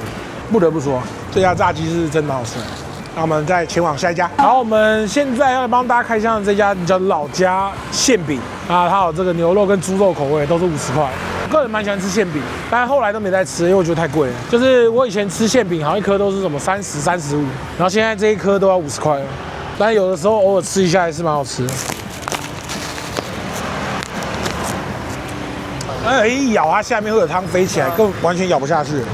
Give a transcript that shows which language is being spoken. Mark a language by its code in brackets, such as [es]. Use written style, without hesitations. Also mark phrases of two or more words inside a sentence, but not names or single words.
[zh] 不得不說，這家炸雞是真的好吃。那我們再前往下一家，然後我們現在要幫大家開箱的這家叫老家餡餅啊，它有這個牛肉跟豬肉口味，都是50塊。我個人蠻喜歡吃餡餅，但是後來都沒再吃，因為我覺得太貴了。就是我以前吃餡餅，好像一顆都是什麼30、35，然後現在這一顆都要50塊了。但有的時候偶爾吃一下還是蠻好吃的。一咬它下面會有湯飛起來，根本完全咬不下去。